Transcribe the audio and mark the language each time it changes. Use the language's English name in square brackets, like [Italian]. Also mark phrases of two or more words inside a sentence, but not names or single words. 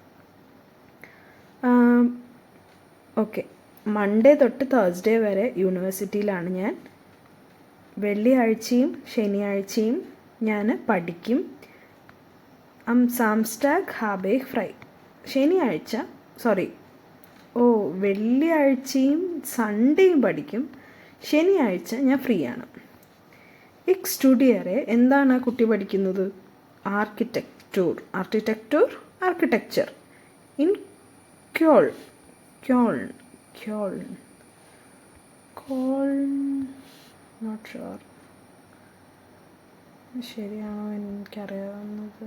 [Malayalam] ഓക്കെ. മൺഡേ തൊട്ട് തേഴ്സ്ഡേ വരെ യൂണിവേഴ്സിറ്റിയിലാണ് ഞാൻ. വെള്ളിയാഴ്ചയും ശനിയാഴ്ചയും ഞാൻ പഠിക്കും. [German] am Samstag habe ich frei. [Malayalam] വെള്ളിയാഴ്ചയും സൺഡേയും പഠിക്കും. ശനിയാഴ്ച ഞാൻ ഫ്രീ ആണ്. [German] Ich studiere. [Malayalam] എന്താണ് ആ കുട്ടി പഠിക്കുന്നത്? [German] Architektur in Köln. [English] not sure [Malayalam] ശരിയാണോ എനിക്കറിയാവുന്നത്.